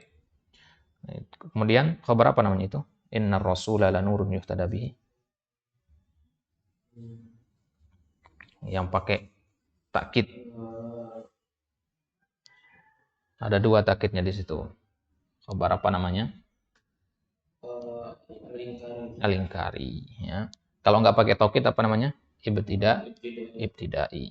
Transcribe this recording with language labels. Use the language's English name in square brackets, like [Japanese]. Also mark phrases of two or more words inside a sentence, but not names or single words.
[Indonesian] Kemudian khabar apa namanya itu? [Arabic] Innar rasula lanurun yuhtada bihi. [Indonesian] Yang pakai takkid. Ada 2 takkidnya di situ. Khabar apa namanya? [Arabic] Al-inkari ya. [Indonesian] Kalau nggak pakai takkid apa namanya? [Arabic] Ibtidai.